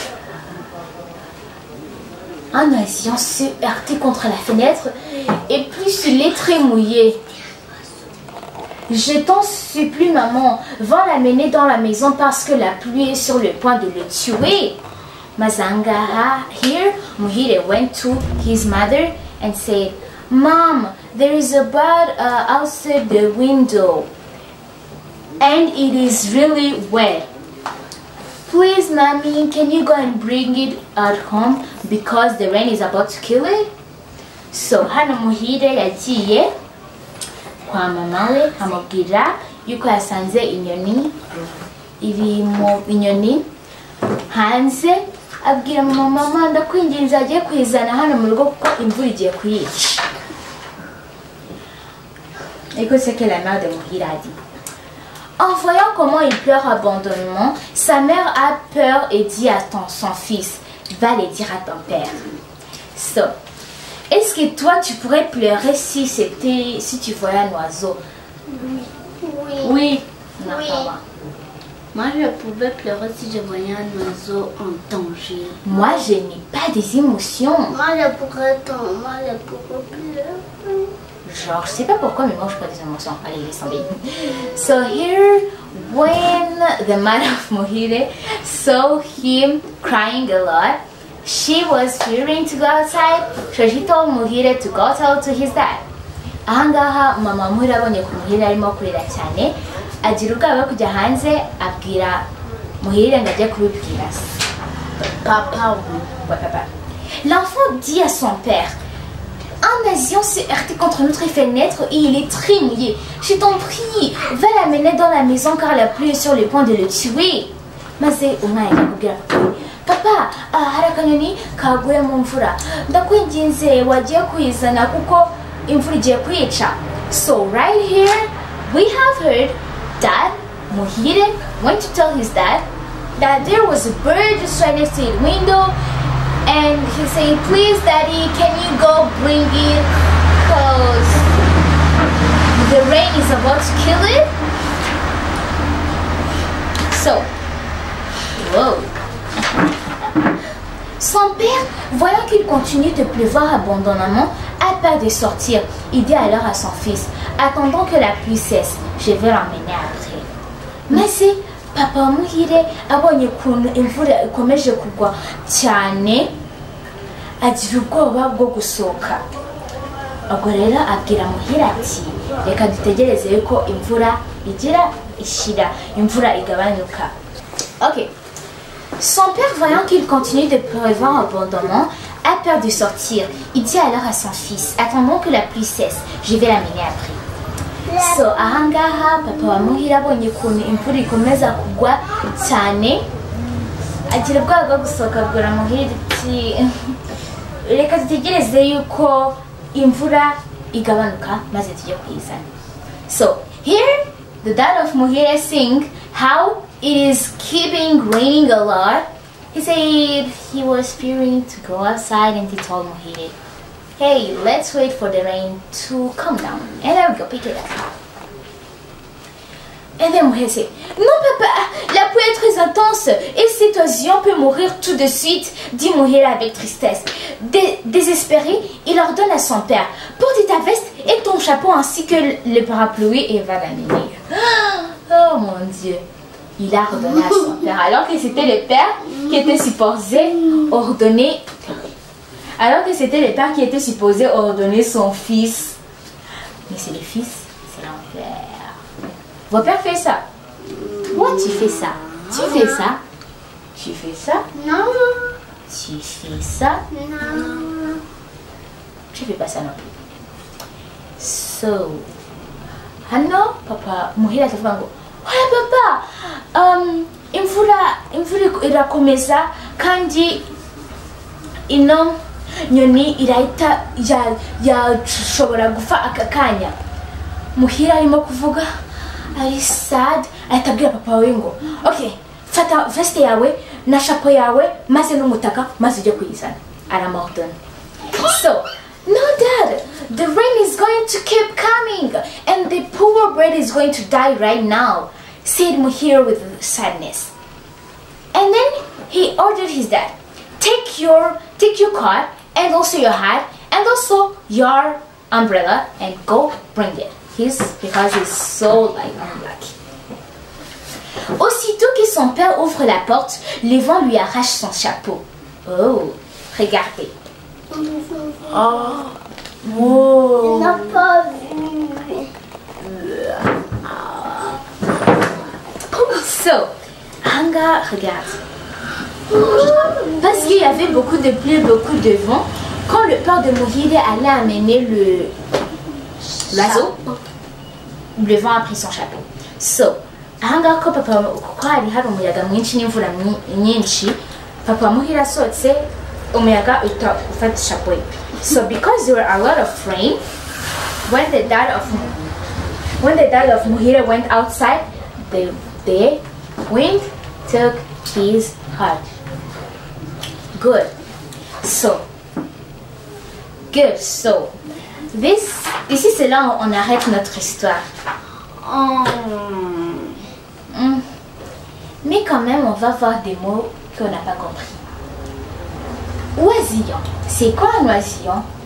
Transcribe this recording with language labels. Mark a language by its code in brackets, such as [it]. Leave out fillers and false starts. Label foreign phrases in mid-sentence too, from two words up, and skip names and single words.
[fr] Un oisillon s'est heurté contre la fenêtre et plus il est très mouillé. Je t'en supplie, maman, va l'amener dans la maison parce que la pluie est sur le point de le tuer. [rw] Mazangaha, [en] here, Muhire went to his mother and said, Mom, there is a bird outside the window and it is really wet. Please, Mommy, can you go and bring it at home because the rain is about to kill it? So, [rw] hano Muhire yagiye kwa mama we amubwira yuko yasanze inyoni iri mu inyoni hanze, abwira mama ndakwinginze agiye kwizana hano mu rugo kuko imvura igiye kuyica. [fr] Écoute ce que la mère de Muhire a dit. En voyant comment il pleure abandonnement, sa mère a peur et dit à son fils, va le dire à ton père. So, est-ce que toi tu pourrais pleurer si tu voyais un oiseau? Oui. Non, Oui. pas moi. Moi, je pouvais pleurer si je voyais un oiseau en danger. Moi, je n'ai pas des émotions. Moi, je pourrais pleurer. Genre, je sais pas pourquoi, mais moi, je n'ai pas des émotions. Allez, laisse tomber. [en] So here, when the mother of Muhire saw him crying a lot, she was fearing to go outside, so she told Muhire to go tell to his dad. [rw] Ahangaha mama Muhire abonye ko Muhire arimo kurira cyane, agira ubwoba bwo kujya hanze, abwira Muhire ngo ajye kubibwira se. [fr] Papa, Ouais, papa. L'enfant dit à son père, un oisillon s'est heurté contre notre fenêtre et il est très mouillé. Je t'en prie, va l'amener dans la maison car la pluie est sur le point de le tuer. [rw] Maze umwana akubwira papa, hari akanyoni kaguye mu mvura, ndakwinginze wagiye kwizana kuko imvura igiye kwica. [en] So right here we have heard that Muhire went to tell his dad that there was a bird just right next to his window, and he said, please daddy, can you go bring it because the rain is about to kill it? So, whoa. [fr] Son père, voyant qu'il continue de pleuvoir abandonnément, a peur de sortir. Il dit alors à son fils, attendons que la pluie cesse, je vais l'emmener après. Mais c'est [rw] papa Muhire abonye ukuntu imvura ikomeje kugwa cyane, agira ubwoba bwo gusohoka. Ubwo rero abwira Muhire ati, reka dutegereze yuko imvura igira ishira, imvura igabanyuka. [fr] Ok. Son père, voyant qu'il continue de pleuvoir abondamment, a peur de sortir. Il dit alors à son fils, attendons que la pluie cesse, je vais l'amener après. [rw] So ahangaha papa wa Muhire abonye ukuntu imvura ikomeza kugwa cyane, agira ubwoba bwo gusohoka, abwira Muhire ati reka dutegereze yuko imvura igabanuka maze tujye kwizana. [en] So here the dad of Muhire sing how it is keeping raining a lot. He said he was fearing to go outside and he told Muhire, hey, let's wait for the rain to come down and I will go pick it up. And then Muhire said, [fr] non papa, la pluie est très intense et cet oisillon peut mourir tout de suite, dit Muhire avec tristesse. Désespéré, il ordonne à son père, porte ta veste et ton chapeau ainsi que le parapluie et va l'amener. Oh mon Dieu. Il a ordonné à son père, alors que c'était le père qui était supposé ordonner, son fils. Mais c'est le fils, c'est l'enfer. Votre père fait ça. Toi, tu fais ça. Tu fais ça. Tu fais ça. Non. Tu fais ça. Non. Tu fais pas ça non plus. [rw] So, hano papa muhira atavuga ngo oya papa imvura irakomeza kandi ino nyoni irahita yashobora gufa aka kanya. Muhira arimo kuvuga ari sad, ahita abwira papa we ngo okay, fata veste yawe na chapeau yawe maze n'umutaka maze ujye kuyizana. Aramordonne. [en] So, no dad, the rain is going to keep coming and the poor bird is going to die right now, said Muhira with sadness. And then he ordered his dad, take your car and also your hat and also your umbrella and go bring it. Because he's so unlucky. [fr] Aussitôt que son père ouvre la porte, le vent lui arrache son chapeau. Oh, regardez. Oh, On n'a pas vu. So, Hanga regarde. Parce qu'il y avait beaucoup de pluie, beaucoup de vent, quand le père de Muhire allait amener l'oiseau, le vent a pris son chapeau. [rw] So, Hanga ko papa ko hari hari umuyaga mwinshi n'imvura nyinshi, papa Muhire asohotse umuyaga ufata chapeau. [en] So because there were a lot of rain, when the dad of Muhire went outside, the wind took his heart. Good. [fr] So ici c'est là où on arrête notre histoire. Mais quand même, on va voir des mots qu'on n'a pas compris. Oisillon. C'est quoi un oisillon?